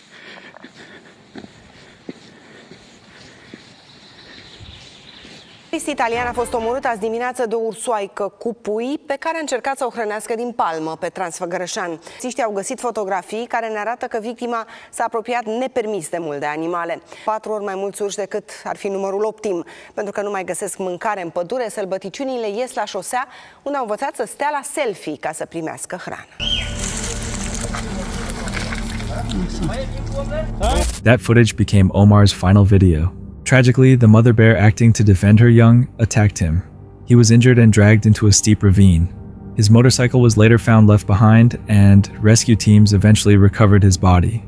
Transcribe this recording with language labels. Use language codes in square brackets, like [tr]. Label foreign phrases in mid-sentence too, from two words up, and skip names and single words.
[ro] Italian a fost omorât azi dimineață de o ursoaică cu pui pe care a încercat să o hrănească din palmă pe Transfăgărășan. Polițiștii au găsit fotografii care ne arată că victima s-a apropiat nepermis de mult de animale. 4 ori mai mulți urși decât ar fi numărul optim. Pentru că nu mai găsesc mâncare în pădure, sălbăticiunile ies la șosea, unde au învățat să stea la selfie ca să primească hrană. [en] That footage became Omar's final video. Tragically, the mother bear, acting to defend her young, attacked him. He was injured and dragged into a steep ravine. His motorcycle was later found left behind, and rescue teams eventually recovered his body.